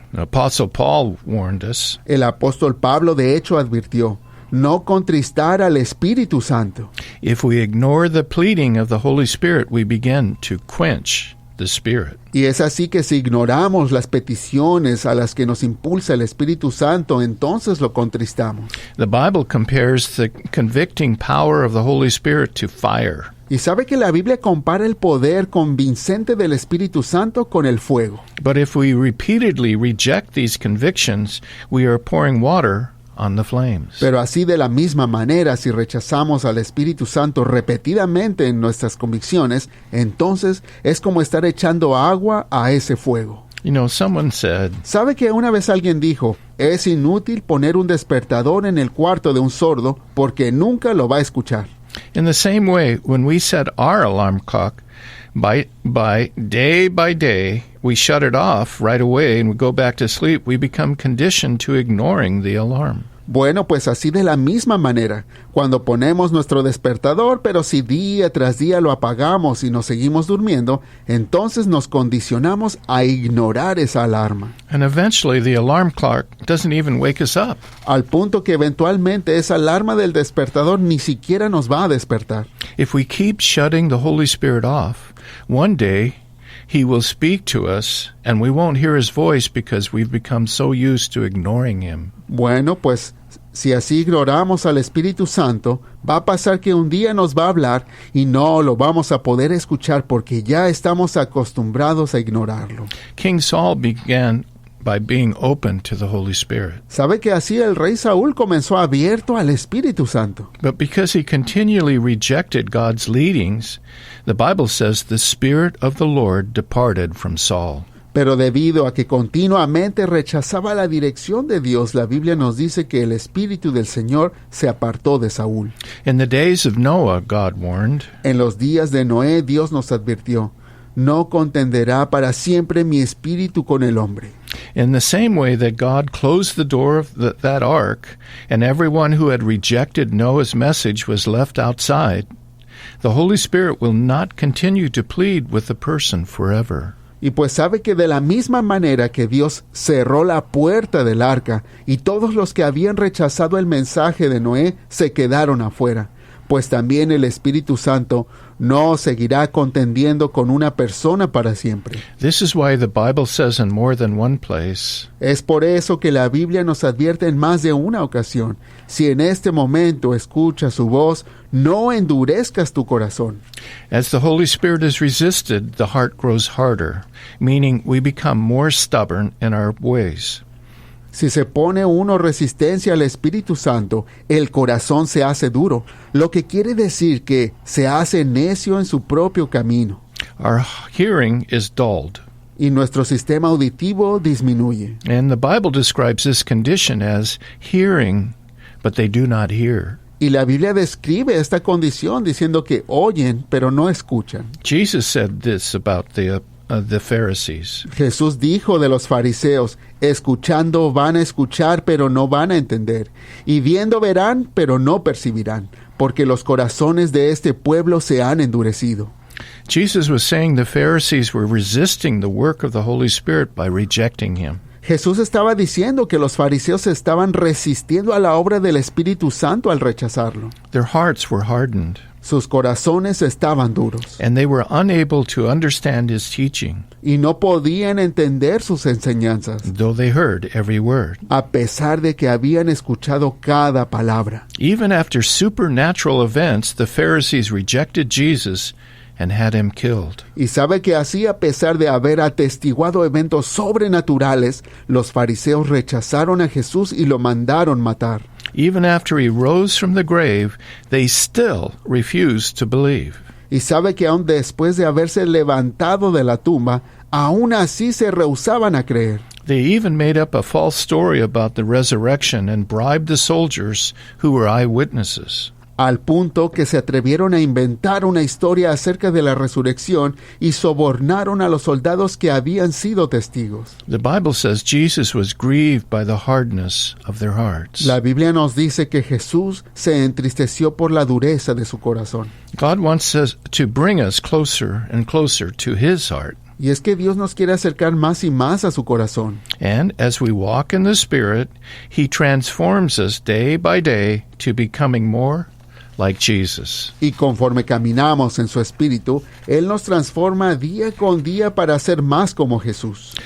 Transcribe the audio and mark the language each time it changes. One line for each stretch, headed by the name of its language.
English: The Apostle Paul warned us,
Spanish: El apóstol Pablo de hecho advirtió, no contristar al Espíritu Santo.
English: if we ignore the pleading of the Holy Spirit, we begin to quench the Spirit.
Spanish: Y es así que si ignoramos las peticiones a las que nos impulsa el Espíritu Santo, entonces lo contristamos.
English: The Bible compares the convicting power of the Holy Spirit to fire.
Spanish: Y sabe que la Biblia compara el poder convincente del Espíritu Santo con el fuego.
English: But if we repeatedly reject these convictions, we are pouring water on the flames.
Spanish: Pero así de la misma manera, si rechazamos al Espíritu Santo repetidamente en nuestras convicciones, entonces es como estar echando agua a ese fuego.
English: You know, someone said,
Spanish: ¿Sabe que una vez alguien dijo, es inútil poner un despertador en el cuarto de un sordo porque nunca lo va a escuchar?
English: in the same way, when we set our alarm clock, by day, we shut it off right away and we go back to sleep, we become conditioned to ignoring the alarm.
Spanish: Bueno, pues así de la misma manera, cuando ponemos nuestro despertador, pero si día tras día lo apagamos y nos seguimos durmiendo, entonces nos condicionamos a ignorar esa alarma.
English: And eventually the alarm clock doesn't even wake us up.
Spanish: Al punto que eventualmente esa alarma del despertador ni siquiera nos va a despertar.
English: If we keep shutting the Holy Spirit off, one day He will speak to us and we won't hear His voice because we've become so used to ignoring Him.
Spanish: Bueno, pues si así ignoramos al Espíritu Santo, va a pasar que un día nos va a hablar y no lo vamos a poder escuchar porque ya estamos acostumbrados a ignorarlo.
English: King Saul began by being open to the Holy Spirit.
Spanish: ¿Sabe que así el rey Saúl comenzó abierto al Espíritu Santo?
English: But because he continually rejected God's leadings, the Bible says the Spirit of the Lord departed from Saul.
Spanish: Pero debido a que continuamente rechazaba la dirección de Dios, la Biblia nos dice que el Espíritu del Señor se apartó de Saúl.
English: In the days of Noah, God warned,
Spanish: En los días de Noé, Dios nos advirtió, no contenderá para siempre mi espíritu con el hombre.
English: in the same way that God closed the door of that ark, and everyone who had rejected Noah's message was left outside, the Holy Spirit will not continue to plead with the person forever.
Spanish: Y pues sabe que de la misma manera que Dios cerró la puerta del arca y todos los que habían rechazado el mensaje de Noé se quedaron afuera, pues también el Espíritu Santo no seguirá contendiendo con una persona para siempre.
English: This is why the Bible says in more than one place,
Spanish: Es por eso que la Biblia nos advierte en más de una ocasión, si en este momento escuchas su voz, no endurezcas tu corazón.
English: as the Holy Spirit is resisted, the heart grows harder, meaning we become more stubborn in our ways.
Spanish: Si se pone uno resistencia al Espíritu Santo, el corazón se hace duro, lo que quiere decir que se hace necio en su propio camino,
English: Our hearing is dulled.
Spanish: y nuestro sistema auditivo disminuye.
English: And the Bible describes this condition as hearing, but they do not hear.
Spanish: Y la Biblia describe esta condición diciendo que oyen, pero no escuchan.
English: Jesus said this about the Pharisees.
Spanish: Jesús dijo de los fariseos, escuchando van a escuchar, pero no van a entender, y viendo verán, pero no percibirán, porque los corazones de este pueblo se han endurecido.
English: Jesus was saying the Pharisees were resisting the work of the Holy Spirit by rejecting him.
Spanish: Jesús estaba diciendo que los fariseos estaban resistiendo a la obra del Espíritu Santo al rechazarlo.
English: Their hearts were hardened,
Spanish: Sus corazones estaban duros,
English: and they were unable to understand his teaching,
Spanish: y no podían entender sus enseñanzas,
English: though they heard every word.
Spanish: a pesar de que habían escuchado cada palabra.
English: Even after supernatural events, the Pharisees rejected Jesus and had him killed.
Spanish: Y sabe que así, a pesar de haber atestiguado eventos sobrenaturales, los fariseos rechazaron a Jesús y lo mandaron matar.
English: Even after he rose from the grave, they still refused to believe.
Spanish: Y sabe que aun después de haberse levantado de la tumba, aún así se rehusaban a creer.
English: They even made up a false story about the resurrection and bribed the soldiers who were eyewitnesses.
Spanish: Al punto que se atrevieron a inventar una historia acerca de la resurrección y sobornaron a los soldados que habían sido testigos.
English: The Bible says Jesus was grieved by the hardness of their hearts.
Spanish: La Biblia nos dice que Jesús se entristeció por la dureza de su corazón.
English: God wants us to bring us closer and closer to his heart.
Spanish: Y es que Dios nos quiere acercar más y más a su corazón.
English: And as we walk in the Spirit, he transforms us day by day to becoming more like Jesus.
Spanish: Y conforme caminamos en su espíritu, Él nos transforma día con día para ser más como Jesús.